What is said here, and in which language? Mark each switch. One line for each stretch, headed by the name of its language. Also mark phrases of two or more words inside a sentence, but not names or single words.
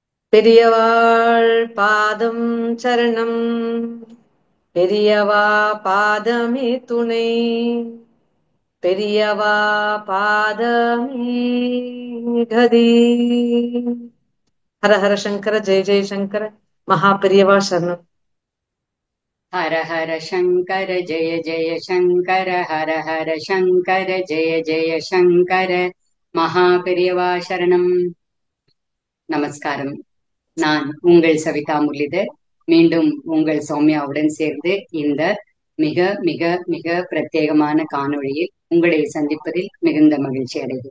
Tamil: பெரியவாள் பாதம் சரணம். பெரியவா பாதமே துணை. பெரியவா பாதமே கதி.
Sanskrit: हर हर शङ्कर जय जय शङ्कर.
Tamil: மகா பெரியவா சரணம்.
Sanskrit: हर हर शङ्कर जय जय शङ्कर हर हर शङ्कर जय जय शङ्कर
Tamil: மகாபெரியவா சரணம். நமஸ்காரம். நான் உங்கள் சவிதா முரளிதர். மீண்டும் உங்கள் சௌமியாவுடன் சேர்ந்து இந்த மிக மிக மிக பிரத்யேகமான காணொளியில் உங்களை சந்திப்பதில் மிகுந்த மகிழ்ச்சி அடைகிறேன்.